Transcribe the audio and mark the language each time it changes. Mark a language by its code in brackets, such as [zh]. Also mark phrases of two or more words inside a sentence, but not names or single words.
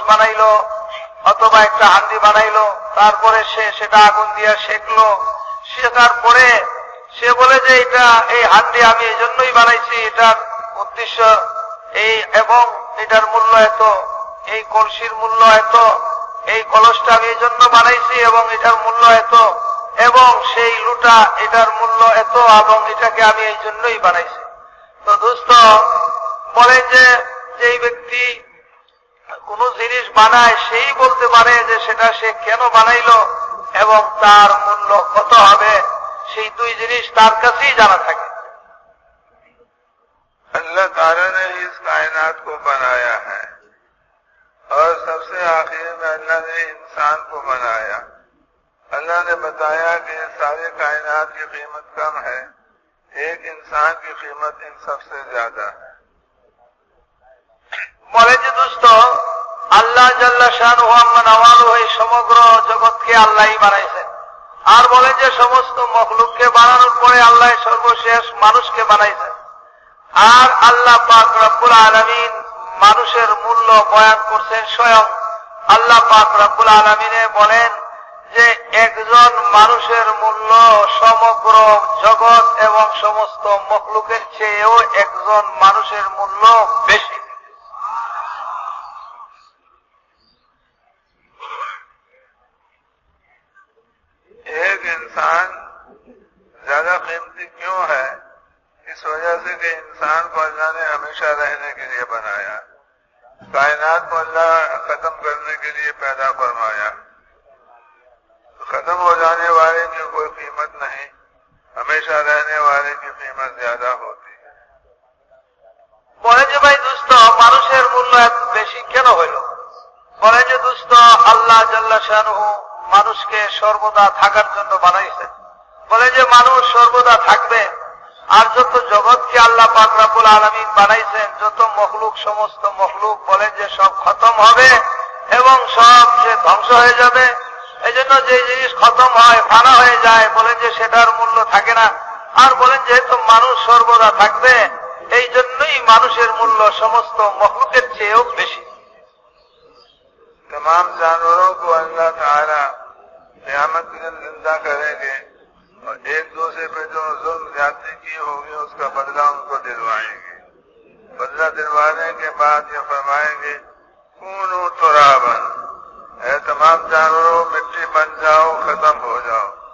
[bn] বানাইলো অথবা একটা হান্ডি বানাইলো, তারপরে সে সেটা আগুন দিয়া সেকলো, শেখার পরে সে বলে যে এটা এই হান্ডি আমি এই জন্যই বানাইছি, এটার উদ্দেশ্য এই এবং এটার মূল্য এত, এই কলসির মূল্য এত, এই কলসটা আমি এই জন্য বানাইছি এবং এটার মূল্য এত, এবং সেই লুটা এটার মূল্য এত এবং এটাকে আমি এই জন্যই বানাইছি। তো দোস্ত বলেন যে যেই ব্যক্তি কোন জিনিস বানায় সেই বলতে পারে যে সেটা সে কেন বানাইলো এবং তার মূল্য কত হবে, সেই দুই জিনিস তার কাছেই জানা থাকে। [ur] اللہ تعالیٰ نے اس کائنات کو بنایا ہے اور سب سے آخر میں اللہ نے انسان کو بنایا. اللہ نے بتایا کہ ساری کائنات کی قیمت کم ہے, ایک انسان کی قیمت ان سب سے زیادہ ہے. [bn] বলে যে দোস্ত আল্লাহ [ar] جل شانه عم نواله [bn] এই সমগ্র জগৎকে আল্লাহই বানাইছেন, আর বলে যে সমস্ত মখলুককে বানানোর পরে আল্লাহ সর্বশেষ মানুষকে বানাইছেন। আর আল্লাহ পাক [ar] رب العالمين [bn] মানুষের মূল্য বয়ান করছেন স্বয়ং। আল্লাহ পাক [ar] رب العالمين [bn] বলেন যে একজন মানুষের মূল্য সমগ্র জগৎ এবং সমস্ত মখলুকের চেয়েও একজন মানুষের মূল্য বেশি। [ur] ایک انسان زیادہ قیمتی کیوں ہے؟ اس وجہ سے کہ انسان کو اللہ نے ہمیشہ رہنے کے لیے بنایا, کائنات کو اللہ ختم کرنے کے لیے پیدا فرمایا. ختم ہو جانے والے کی کوئی قیمت نہیں, ہمیشہ رہنے والے کی قیمت زیادہ ہوتی ہے. [bn] বলে যে ভাই দোস্ত মানুষের মূল্য এত বেশি কেন হইল? বলে যে দোস্ত আল্লাহ [ar] جل شانه [bn] মানুষকে সর্বদা থাকার জন্য বানাইছেন। বলে যে মানুষ সর্বদা থাকবে, আর যত জগৎকে আল্লাহ পাক [ar] رب العالمين [bn] বানাইছেন, যত মখলুক সমস্ত মখলুক বলে যে সব খতম হবে এবং সব যে ধ্বংস হয়ে যাবে। এই জন্য যে জিনিস খতম হয় ফানা হয়ে যায় বলেন যে সেটার মূল্য থাকে না। আর বলেন যেহেতু মানুষ সর্বদা থাকবে এই জন্যই মানুষের মূল্য সমস্ত মখলুকের চেয়েও বেশি। [ur] تمام جانوروں کو اللہ تعالی قیامت کے دن زندہ کریں گے اور ایک دوسرے پہ جو ظلم زیادتی کی ہوگی اس کا بدلہ ان کو دلوائیں گے. بدلہ دلوانے کے بعد یہ فرمائیں گے [ar] کونوا ترابا, [ur] اے تمام جانوروں مٹی بن جاؤ, ختم ہو جاؤ.